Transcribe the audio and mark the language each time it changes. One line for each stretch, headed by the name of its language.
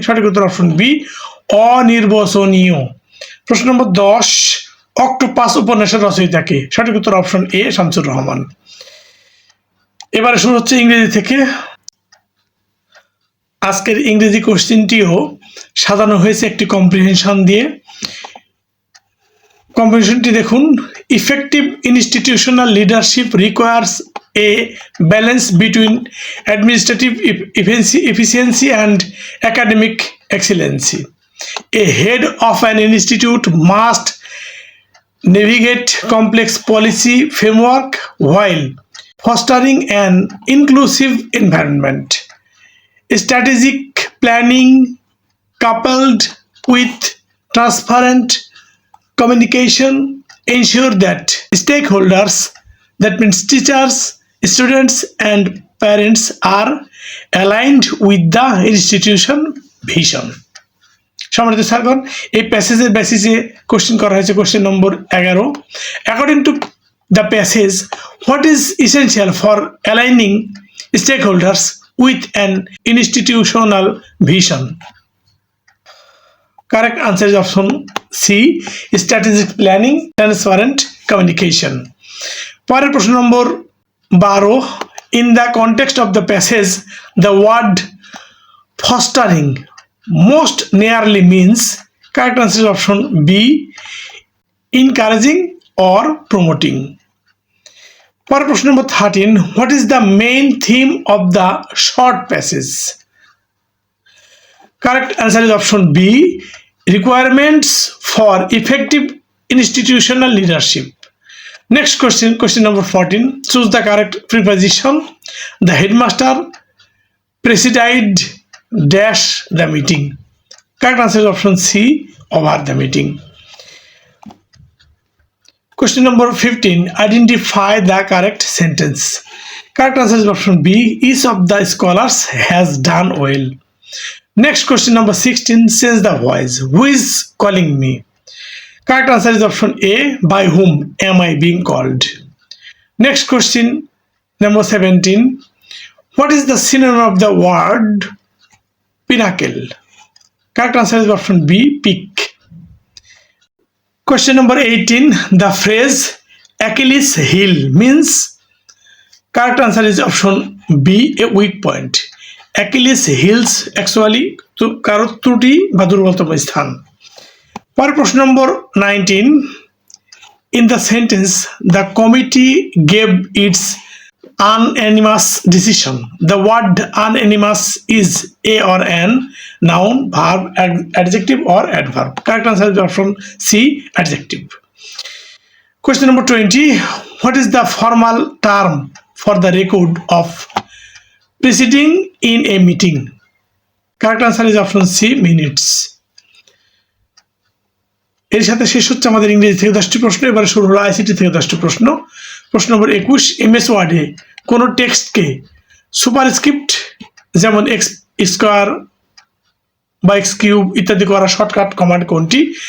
Bangla: সঠিক উত্তর option B, অনির্বচনীয়। প্রশ্ন নম্বর 10, অক্টোপাস উপন্যাসের রচয়িতা কে? সঠিক উত্তর অপশন এ, শামসুর রহমান। এবারে শুরু হচ্ছে ইংরেজি থেকে। আজকের ইংরেজি কোশ্চেনটিও সাজানো হয়েছে একটি কম্প্রিহেনশন দিয়ে। কম্প্রিহেনশনটি দেখুন,
English: Effective institutional leadership requires a balance between administrative efficiency and academic excellency. A head of an institute must navigate complex policy framework while fostering an inclusive environment. Strategic planning coupled with transparent communication ensure that stakeholders, that means teachers, students and parents, are aligned with the institution vision.
Bangla: সম্মানিত স্যারগণ, এই প্যাসেজের বেসিসে question করা হয়েছে question number 11।
English: According to the passage, what is essential for aligning stakeholders with an institutional vision? Correct answer is option C, strategic planning, transparent communication.
Bangla: পরের প্রশ্ন নম্বর
English: 12, in the context of the passage the word fostering most nearly means? Correct answer is option B, encouraging or promoting.
Bangla: পরের প্রশ্ন নম্বর
English: 13, what is the main theme of the short passage? Correct answer is option B, requirements for effective institutional leadership. Next question, question number 14, choose the correct preposition. The headmaster presided dash the meeting. Correct answer is option C, over the meeting. Question number 15, identify the correct sentence. Correct answer is option B, each of the scholars has done well. Next question number 16, change the voice. Who is calling me? Correct answer is option A, by whom am I being called? Next question number 17, what is the synonym of the word pinnacle? Correct answer is option B, peak. Question number 18, the phrase Achilles heel means? Correct answer is option B, a weak point. Achilles heels actually
Bangla: কারো ত্রুটি বা দুর্বলতম স্থান। পরের প্রশ্ন নম্বর
English: 19, in the sentence the committee gave its unanimous decision. The word unanimous is a or an noun, verb, adjective or adverb. Correct answer is option C, adjective. Question number 20. What is the formal term for the record of proceeding in a meeting? Correct answer is option C, minutes.
Bangla: এর সাথে শেষ হচ্ছে আমাদের ইংরেজি থেকে 10টি প্রশ্ন। এবারে শুরু হলো আইসিটি থেকে 10টি প্রশ্ন। প্রশ্ন নম্বর 21, এমএস ওয়ার্ডে কোনো টেক্সটকে সুপারস্ক্রিপ্ট যেমন এক্স স্কোয়ার বা এক্স কিউব ইত্যাদি করা শর্টকাট কমান্ড কোনটি?